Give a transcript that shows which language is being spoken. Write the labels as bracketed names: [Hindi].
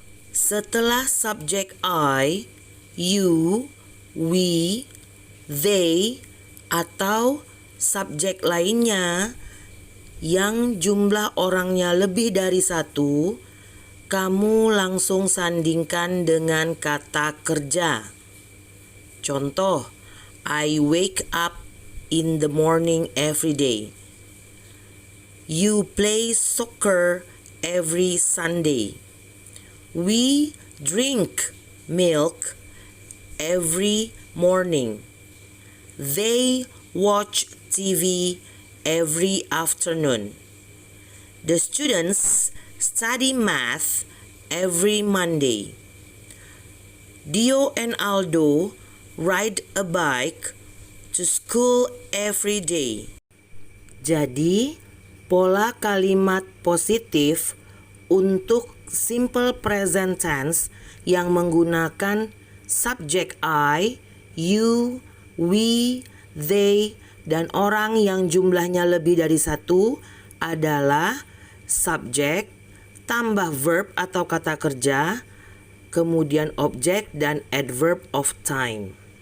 [Indonesian] Setelah subjek I, you, we, they, atau subjek lainnya yang jumlah orangnya lebih dari satu, kamu langsung sandingkan dengan kata kerja. Contoh, [English] I wake up in the morning every day. You play soccer every Sunday. We drink milk every morning. They watch TV every afternoon. The students study math every Monday. Dio and Aldo ride a bike to school every day. [Indonesian] Jadi, pola kalimat positif untuk simple present tense yang menggunakan subjek I, you, we, they, dan orang yang jumlahnya lebih dari satu adalah subjek, tambah verb atau kata kerja, kemudian objek dan adverb of time.